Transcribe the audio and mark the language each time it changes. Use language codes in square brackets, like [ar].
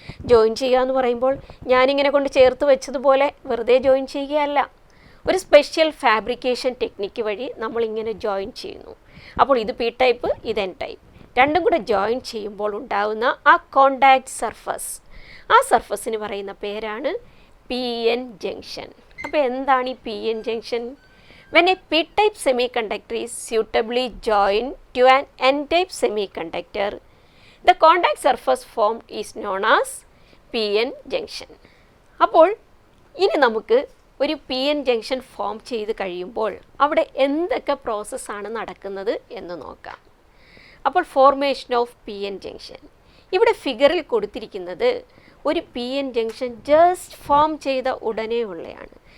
[ml] Join ചെയ്യുക എന്ന് പറയുമ്പോൾ ഞാനിങ്ങനെ കൊണ്ട് ചേർത്ത് വെച്ചതുപോലെ വെറുതെ ജോയിൻ ചെയ്യുകയല്ല, ഒരു സ്പെഷ്യൽ ഫാബ്രിക്കേഷൻ ടെക്നിക്ക് വഴി നമ്മളിങ്ങനെ ജോയിൻ ചെയ്യുന്നു. അപ്പോൾ ഇത് പി ടൈപ്പ്, ഇത് എൻ ടൈപ്പ്, രണ്ടും കൂടെ ജോയിൻ ചെയ്യുമ്പോൾ ഉണ്ടാകുന്ന ആ കോണ്ടാക്റ്റ് സർഫസ്, ആ സർഫസിന് പറയുന്ന പേരാണ് പി എൻ ജംഗ്ഷൻ. അപ്പോൾ എന്താണ് ഈ P N junction? [en] When a p-type semiconductor is suitably joined to an n-type semiconductor, the contact surface formed is known as p-n junction. [ml] അപ്പോൾ ഇനി നമുക്ക് ഒരു പി എൻ ജംഗ്ഷൻ ഫോം ചെയ്ത് കഴിയുമ്പോൾ അവിടെ എന്തൊക്കെ പ്രോസസ്സാണ് നടക്കുന്നത് എന്ന് നോക്കാം. അപ്പോൾ formation of P N junction ഇവിടെ ഫിഗറിൽ കൊടുത്തിരിക്കുന്നത് ഒരു P N junction just form ചെയ്ത ഉടനെ ഉള്ളതാണ്.